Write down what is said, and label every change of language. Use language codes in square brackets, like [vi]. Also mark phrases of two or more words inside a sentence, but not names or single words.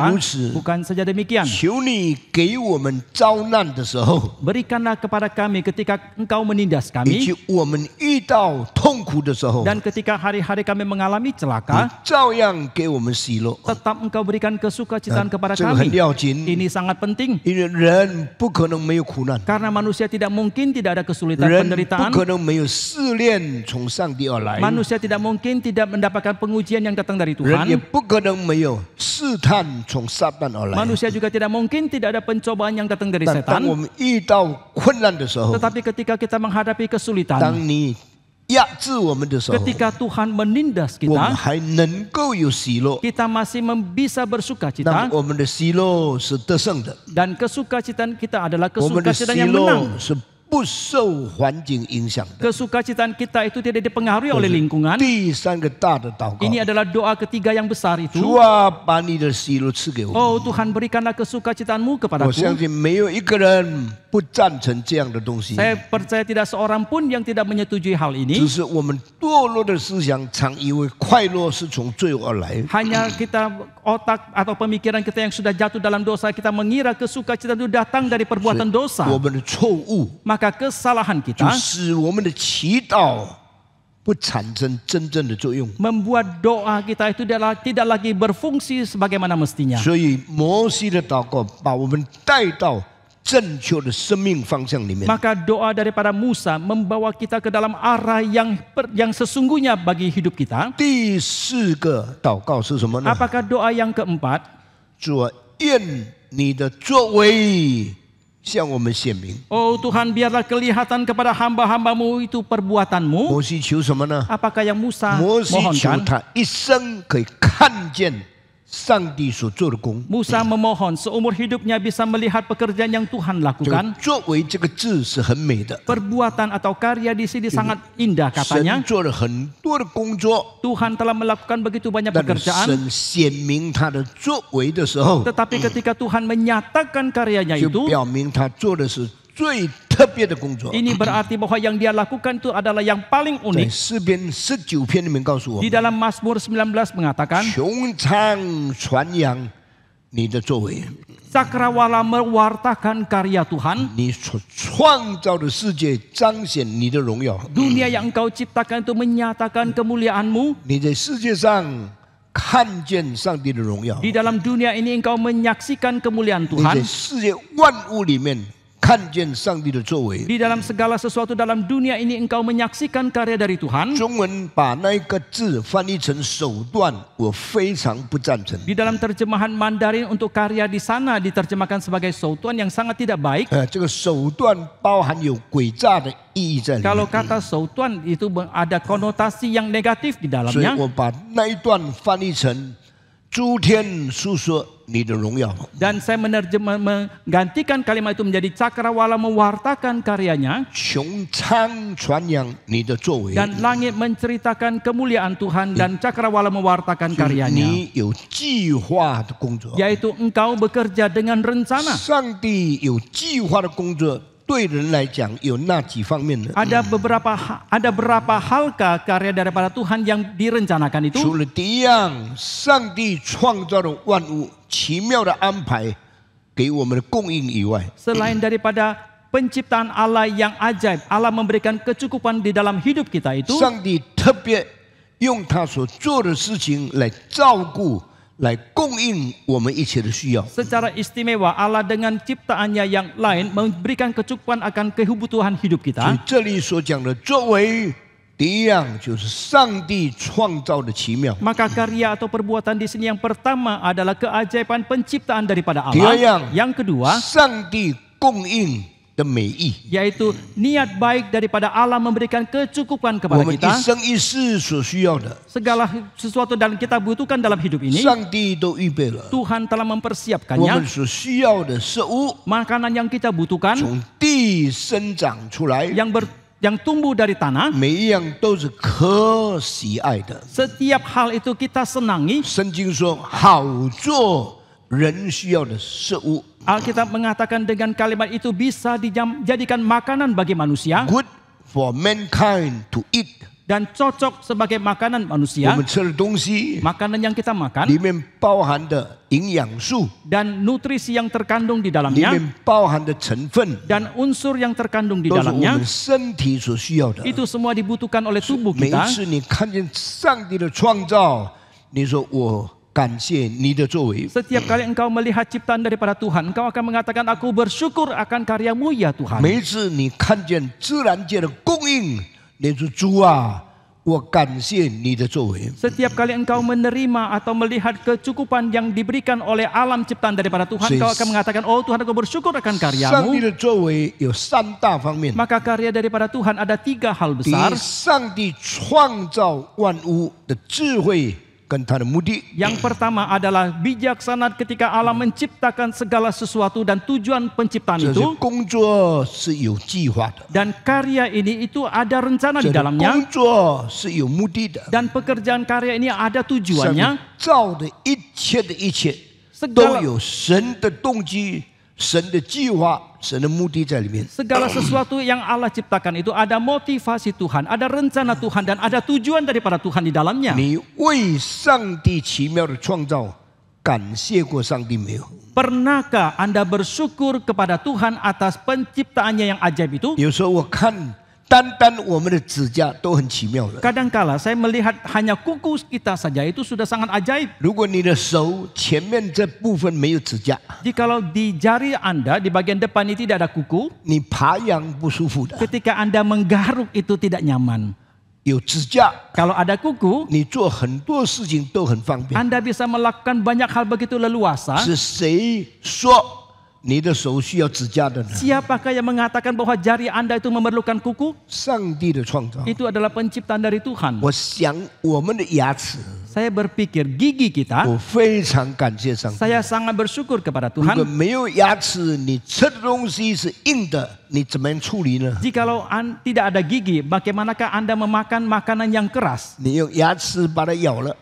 [id] Bukan rusi. Bukan saja demikian. [zh] 求你给我们遭难的时候， [id] Berikanlah kepada kami ketika Engkau menindas [zh] 以 [id] kami [zh] 及我们遇到痛苦的时候， [id] dan ketika hari-hari kami mengalami [zh] 你 [id] celaka, [zh] 照样给我们喜乐。 [id] tetap Engkau berikan kesukacitaan kepada [zh] 这个很 [id] kami. [zh] 要紧， [id] Ini sangat penting [zh] 因为人不可能没有苦难， [id] karena manusia tidak mungkin tidak ada kesulitan [zh] 人不 [id] penderitaan. [zh] 可能没有试炼从上帝而来， [id] Manusia tidak mungkin tidak mendapatkan pengujian yang datang dari [zh] 人也 [id] Tuhan. [zh] 不可能没有试探从撒旦而来。 [id] Manusia juga tidak mungkin tidak ada pencobaan yang datang dari [zh] 但当我 [id] setan. [zh] 们遇到困难的时候， [id] Tetapi ketika kita menghadapi [zh] 当 [id] kesulitan, [zh] 你压制我们的时候， [id] ketika Tuhan menindas [zh] 我们 [id] kita, [zh] 还能够有喜乐， [id] kita masih bisa bersuka [zh] 那 [id] cita [zh] 么我们的喜乐是得胜的， [id] dan kesukacitaan kita adalah [zh] 我们的喜 [id] kesukacitaan yang menang. [zh] 乐是不受环境影响的。 [id] Kesukacitaan kita itu tidak dipengaruhi oleh lingkungan. [zh] 第三个大的祷告， [id] Ini adalah doa ketiga yang besar [zh] 主 [id] itu. [zh] 啊，把你的喜乐赐给我。 [id] Oh Tuhan, berikanlah kesukacitaanmu [zh] 我相 [id] kepadaku. [zh] 信没有一个人不赞成这样的东西， [id] Saya percaya tidak seorang pun yang tidak menyetujui hal [zh] 只 [id] ini. [zh] 是我们堕落的思想常以为快乐是从罪而来。 [id] Hanya kita otak atau pemikiran kita yang sudah jatuh dalam dosa, kita mengira kesukacitaan itu datang dari perbuatan dosa. [zh] 我们的错误 [id] Maka kesalahan [zh] 就 [id] kita [zh] 使我们的祈祷不产生真正的作用。 [id] membuat doa kita itu tidak lagi berfungsi sebagaimana mestinya. [zh] 所以摩西的祷告把我们带到正确的生命方向里面。 [id] Maka doa daripada Musa membawa kita ke dalam arah yang sesungguhnya bagi hidup kita. [zh] 第四个祷告是什么呢？ [id] Apakah doa yang keempat? [zh] 主啊，愿你的作为向我们显明。 [id] Oh Tuhan, biarlah kelihatan kepada hamba-hambamu itu perbuatanmu. [zh] 摩西求什么呢？ [id] Apakah yang Musa [zh] 摩西求 [id] mohonkan? [zh] 他一生可以看见上帝所做的工。 [id] Musa memohon seumur hidupnya bisa melihat pekerjaan yang Tuhan [zh] 这个 [id] lakukan. [zh] 作为这个字是很美的， [id] Perbuatan atau karya di sini sangat indah [zh] 神 [id] katanya. [zh] 做了很多的工作， [id] Tuhan telah melakukan begitu banyak [zh] 但是 [id] pekerjaan. [zh] 神显明他的作为的时候， [id] Tetapi ketika Tuhan menyatakan karyanya [zh] 就 [id] itu, [zh] 表明他做的是最特别的工作。 [id] ini berarti bahwa yang dia lakukan itu adalah yang paling [zh] 在 [id] unik. [zh] 诗篇19篇里面告诉我 [id] Di [zh] 们， [id] dalam Mazmur 19 mengatakan, [zh] 穹苍传扬你的作为， [id] Cakrawala mewartakan karya Tuhan. [zh] 你所创造的世界彰显你的荣耀。 [id] Dunia yang engkau ciptakan itu menyatakan kemuliaanmu. [zh] 你在世界上看见上帝的荣耀， [id] Di dalam dunia ini engkau menyaksikan kemuliaan [zh] 你 [id] Tuhan. [zh] 在世界万物里面看见上帝的作为。 [id] Di dalam segala sesuatu dalam dunia ini engkau menyaksikan karya dari Tuhan. [zh] 中文把那一个字翻译成手段，我非常不赞成。 [id] Di dalam terjemahan Mandarin untuk karya di sana diterjemahkan sebagai soutuan yang sangat tidak baik. [zh] 这个手段包含有诡诈的意义在里 [id] Kalau [zh] 面， [id] kata soutuan itu ada konotasi yang negatif di [zh] 所以 [id] dalamnya. [zh] 我把那一段翻译成诸天述说你的荣耀。 [id] Dan saya menggantikan kalimat itu menjadi cakrawala mewartakan karyanya. [zh] 穹苍传扬你的作为， [id] Dan langit menceritakan kemuliaan Tuhan dan cakrawala mewartakan [zh] 所以 [id] karyanya. [zh] 你有计划的工作。 [id] Yaitu engkau bekerja dengan rencana. [zh] 上帝有计划的工作，对人来讲有那几方面呢？ [id] Ada berapa halkah karya daripada Tuhan yang direncanakan itu? [zh] 除了第一样，上帝创造的万物奇妙的安排给我们的供应以外， [id] Selain daripada penciptaan Allah yang ajaib, Allah memberikan kecukupan di dalam hidup kita itu. [zh] 上帝特别用他所做的事情来照顾、来供应我们一切的需要。 [id] Secara istimewa Allah dengan ciptaannya yang lain memberikan kecukupan akan kebutuhan hidup [zh] 所以 [id] kita. [zh] 这里所讲的作为，第一样就是上帝创造的奇妙。 [id] Maka karya atau perbuatan di sini yang pertama adalah keajaiban penciptaan daripada Allah. Tiga Yang kedua [zh] 上帝供应的美意， [id] yaitu niat baik daripada Allah memberikan kecukupan [zh] 我 [id] kepada [zh] 们一 [id] kita. [zh] 生一世所需要的， [id] Segala sesuatu yang kita butuhkan dalam hidup ini [zh] 上帝都预备了。 [id] Tuhan telah [zh] 我们 [id] mempersiapkannya. [zh] 所需要的食物 [id] Makanan yang kita butuhkan [zh] 从地生长出来， [id] yang tumbuh dari tanah. [zh] 每一样都是可喜爱的。 [id] Setiap hal itu kita senangi. [zh] 圣经说，好做人需要的食物 [id] Alkitab mengatakan dengan kalimat itu bisa dijadikan makanan bagi manusia [en] ，good for mankind to eat。 [id] dan cocok sebagai makanan [zh] 我 [id] manusia. [zh] 们吃的东西 [id] Makanan yang kita [zh] 里 [id] makan [zh] 面包含的营养素， [id] dan nutrisi yang terkandung di [zh] 里 [id] dalamnya [zh] 面包含的成分， [id] dan unsur yang terkandung di [zh] 都是我 [id] dalamnya [zh] 们身体所需要的。 [id] itu semua dibutuhkan oleh tubuh [zh] 每一 [id] kita. [zh] 次你看见上帝的创造，你说我感谢你的作为。 [id] Setiap kali engkau melihat ciptaan daripada Tuhan, engkau akan mengatakan aku bersyukur akan karyamu ya Tuhan. [zh] 每一次你看见自然界的供应，你说主啊，我感谢你的作为。 [id] Setiap kali engkau menerima atau melihat kecukupan yang diberikan oleh alam ciptaan daripada Tuhan, engkau akan mengatakan, oh Tuhan aku bersyukur akan [zh] 上帝 [id] karyamu. [zh] 的作为有三大方面。 [id] Maka karya daripada Tuhan ada 3 hal [zh] 第 [id] besar. [zh] 一，上帝创造万物的智慧跟他的目的。 [id] Yang pertama adalah bijaksana ketika Allah menciptakan segala sesuatu dan tujuan penciptaan [zh] 这是 [id] itu. [zh] 工作是有计划的， [id] Dan karya ini itu ada rencana [zh] 这 [id] di [zh] 个 [id] dalamnya. [zh] 工作是有目的的。 [id] Dan pekerjaan karya ini ada [zh] 上帝 [id] tujuannya. [zh] 造的一切的一切，都有神的动机、神的计划、神的目的在里面。 [id] Segala sesuatu yang Allah ciptakan itu ada motivasi Tuhan, ada rencana Tuhan, dan ada tujuan daripada Tuhan di dalamnya. [zh] 你为上帝奇妙的创造感谢过上帝没有？ [id] Pernahkah Anda bersyukur kepada Tuhan atas penciptaannya yang ajaib itu? [zh] 有时候我看单单我们的指甲都很奇妙了。 [id] Kadangkala saya melihat hanya kuku kita saja itu sudah sangat ajaib. [zh] 如果你的手前面这部分没有指甲， [id] Jikalau di jari Anda di bagian depan ini tidak ada kuku, [zh] 你爬羊不舒服的。 [id] ketika Anda menggaruk itu tidak nyaman. [zh] 有指甲， [id] Kalau ada kuku, [zh] 你做很多事情都很方便。 [id] Anda bisa melakukan banyak hal begitu leluasa. [zh] 是谁说你的手需要指甲的呢？ [id] Siapakah yang mengatakan bahwa jari Anda itu memerlukan kuku? [zh] 上帝的创造。 [id] Itu adalah penciptaan dari Tuhan. [zh] 我想我们的牙齿， [id] Saya berpikir gigi kita, [zh] 我非常感谢上帝。 [id] saya sangat bersyukur kepada [zh] 如果 [id] Tuhan. [zh] 没有牙齿，你吃的东西是硬的，你怎么样处理呢？ [id] Jikalau tidak ada gigi, bagaimanakah Anda memakan makanan yang keras? [zh] 你用牙齿把它咬了，